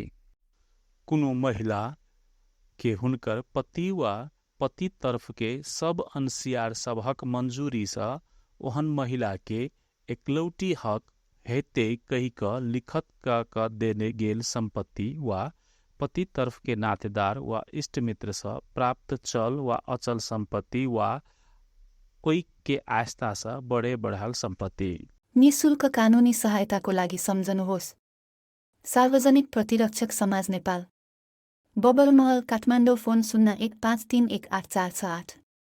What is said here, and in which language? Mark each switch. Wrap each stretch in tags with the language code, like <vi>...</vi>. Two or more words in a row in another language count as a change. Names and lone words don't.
<mai>कोनो महिला के हुनकर पति वा पति तरफ के सब अंशियार सबहक मंजूरी से ओहन महिला के एकलौटी हक हेते कही क लिखत क देने गेल संपत्ति वा पति तरफ के नातेदार वा इष्ट मित्र से प्राप्त चल वा अचल संपत्ति वा कोई के आस्था से बढे बढ़ाल संपत्ति।</mai> <ne>निःशुल्क कानूनी सहायताको लागि सम्झनुहोस् सार्वजनिक प्रतिरक्षक समाज नेपाल, बबरमहल, काठमाडौँ। फोन 0153184868।</ne>